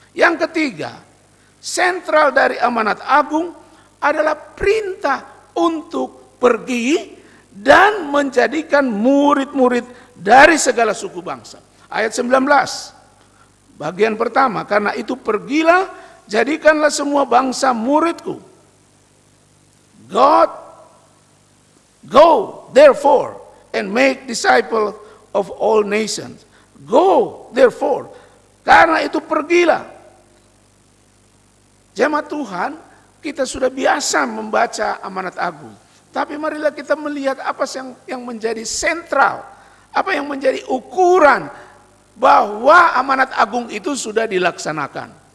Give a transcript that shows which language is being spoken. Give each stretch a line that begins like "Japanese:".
Indonesian: Yang ketiga, sentral dari amanat agung adalah perintah untuk pergi dan menjadikan murid-murid dari segala suku bangsa. Ayat 19, bagian pertama, karena itu pergilah, jadikanlah semua bangsa muridku.
English: Go therefore and make disciples of all nations,
Indonesian: Go, therefore. Karena itu pergilah. Jemaat Tuhan, kita sudah biasa membaca amanat agung. Tapi marilah kita melihat apa yang menjadi sentral, apa yang menjadi ukuran bahwa amanat agung itu sudah dilaksanakan.